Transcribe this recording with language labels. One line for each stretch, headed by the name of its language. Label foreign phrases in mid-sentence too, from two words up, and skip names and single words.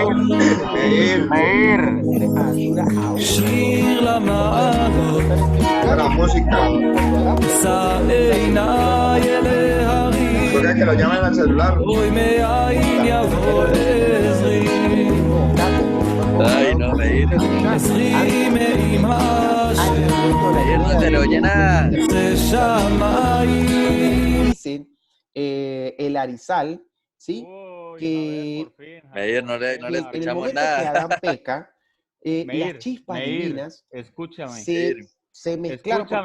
Hebrew: שיר למעלות, אשא עיניי אל ההרים, אוי מאין יבוא עזרי,
Spanish: Ay, no, Meir.
Hebrew: עזרי מעם השם
Spanish: Meir, no se le oye nada.
Hebrew: שמיים.
Spanish: Dicen el Arizal, ¿sí? Que Meir, no le en el escuchamos momento que nada. Adán peca, las Meir, chispas Meir, divinas escúchame. se mezclaron, porque